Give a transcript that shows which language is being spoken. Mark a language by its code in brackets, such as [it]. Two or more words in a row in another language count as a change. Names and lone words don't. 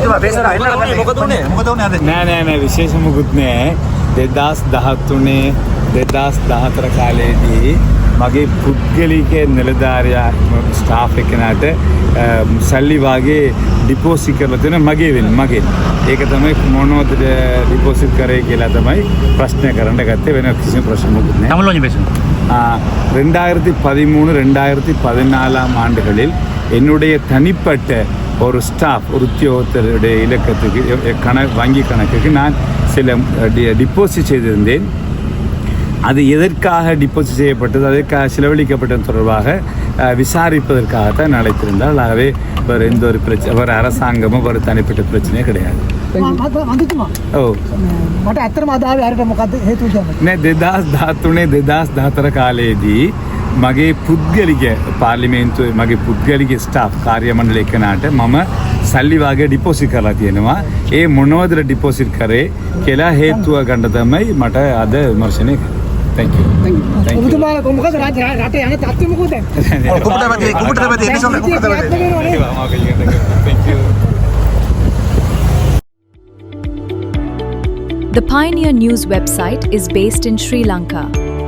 [si] නෑ විශේෂ මුකුත් නෑ 2013 2014 කාලේදී මගේ පුද්ගලික නිලධාරියා ස්ටාෆ් එකනට සල්ලි වාගේ ඩිපොසිට් කරලා තියෙන මගේ ඒක තමයි මොනවද ඩිපොසිට් කරේ කියලා තමයි ප්‍රශ්න කරන්න ගත්තේ වෙන කිසිම ප්‍රශ්න මොකුත් නෑ. [ta] தமிழ் பேசுங்க. 2013-2014 ஆண்டுகளில் என்னுடைய தனிப்பட்ட ஒரு ஸ்டாஃப் ஒரு உத்தியோகத்தருடைய இலக்கத்துக்கு வங்கி கணக்குக்கு நான் சில டிபாசிட் செய்திருந்தேன். அது எதற்காக டிபாசிட் செய்யப்பட்டது அதற்காக செலவழிக்கப்பட்டது தொடர்பாக விசாரிப்பதற்காகத்தான் அழைத்திருந்தால். ஆகவே வேறு எந்த ஒரு பிரச்சனை வேறு அரசாங்கமும் ஒரு தனிப்பட்ட பிரச்சனையே கிடையாது. [si] නෑ 2013 කාලයේදී මගේ පුද්ගලික පාර්ලිමේන්තුවේ මගේ පුද්ගලික ස්ටාෆ් කාර්ය මණ්ඩලය එකනට මම සල්ලි වාගේ ඩිපොසිට් කරලා තියෙනවා. ඒ මොනවද ඩිපොසිට් කරේ කියලා හේතුව ගන්න තමයි මට අද විමර්ශනය කරේ. [en] Thank you. [si] ඔබතුමාලා මොකද රටේ යන තත්ත්වය මොකද? [en] Thank you. The Pioneer News website is based in Sri Lanka.